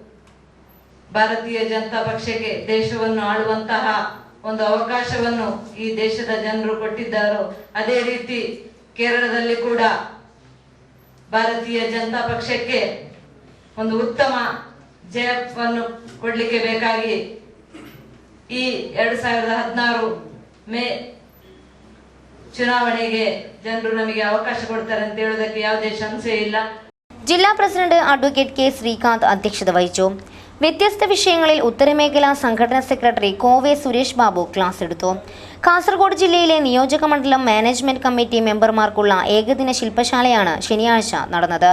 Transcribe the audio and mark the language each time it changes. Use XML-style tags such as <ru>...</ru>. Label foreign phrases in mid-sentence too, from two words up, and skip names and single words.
<kn>ಭಾರತೀಯ ಜನತಾ ಪಕ್ಷಕ್ಕೆ ದೇಶವನ್ನು ಆಳುವಂತಹ ಒಂದು ಅವಕಾಶವನ್ನು ಈ ದೇಶದ ಜನರು ಕೊಟ್ಟಿದ್ದಾರೋ ಅದೇ ರೀತಿ ಕೇರಳದಲ್ಲಿ ಕೂಡ ಭಾರತೀಯ ಜನತಾ ಪಕ್ಷಕ್ಕೆ ಒಂದು ಉತ್ತಮ ಜಯವನ್ನು ಕೊಡ್ಲಿಕ್ಕೆ ಬೇಕಾಗಿ ಈ 2016 ಮೇ ಚುನಾವಣೆಗೆ ಜನರು ನಮಗೆ ಅವಕಾಶ ಕೊಡ್ತಾರೆ ಅಂತ ಹೇಳೋದಕ್ಕೆ ಯಾವುದೇ ಸಂಶಯ ಇಲ್ಲ.</kn> <ml>ജില്ലാ പ്രസിഡന്റ് അഡ്വക്കേറ്റ് കെ ശ്രീകാന്ത് അധ്യക്ഷത വഹിച്ചു. വ്യത്യസ്ത വിഷയങ്ങളിൽ ഉത്തരമേഖലാ സംഘടനാ സെക്രട്ടറി കോവെ സുരേഷ് ബാബു ക്ലാസ് എടുത്തു. കാസർഗോഡ് ജില്ലയിലെ നിയോജക മണ്ഡലം മാനേജ്മെന്റ് കമ്മിറ്റി മെമ്പർമാർക്കുള്ള ഏകദിന ശില്പശാലയാണ് ശനിയാഴ്ച നടന്നത്.</ml>